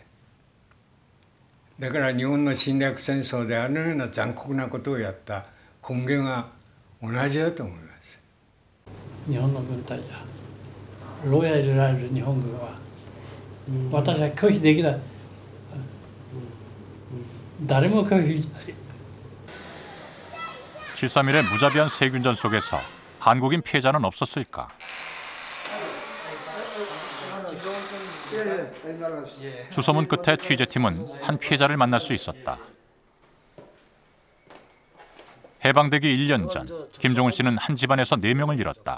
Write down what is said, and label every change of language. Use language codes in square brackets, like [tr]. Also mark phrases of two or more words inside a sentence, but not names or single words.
[ja] だから日本の侵略戦争であのような残酷なことをやった根源は同じだと思います。日本の軍隊や牢屋入れられる日本軍は、私は拒否できない。誰も拒否しない。 [ko] 731의 무자비한 세균전 속에서 한국인 피해자는 없었을까? 수소문 끝에 취재팀은 한 피해자를 만날 수 있었다. 해방되기 1년 전 김종훈 씨는 한 집안에서 4명을 잃었다.